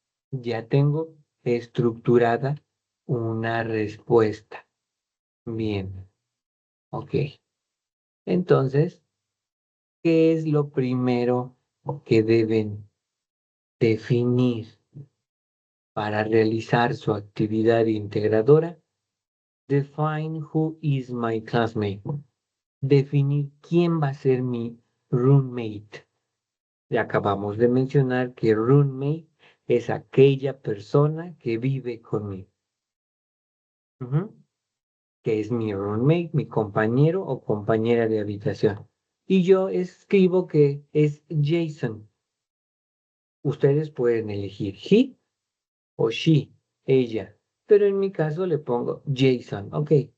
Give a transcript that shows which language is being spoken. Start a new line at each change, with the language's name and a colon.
Spanish: Ya tengo estructurada una respuesta. Bien. Ok. Entonces, ¿qué es lo primero que deben definir para realizar su actividad integradora?
English: Define who is my classmate.
Spanish: Definir quién va a ser mi roommate. Ya acabamos de mencionar que roommate es aquella persona que vive conmigo. Ujú. Que es mi roommate, mi compañero o compañera de habitación. Y yo escribo que es Jason. Ustedes pueden elegir he o she, ella, pero en mi caso le pongo Jason, ok.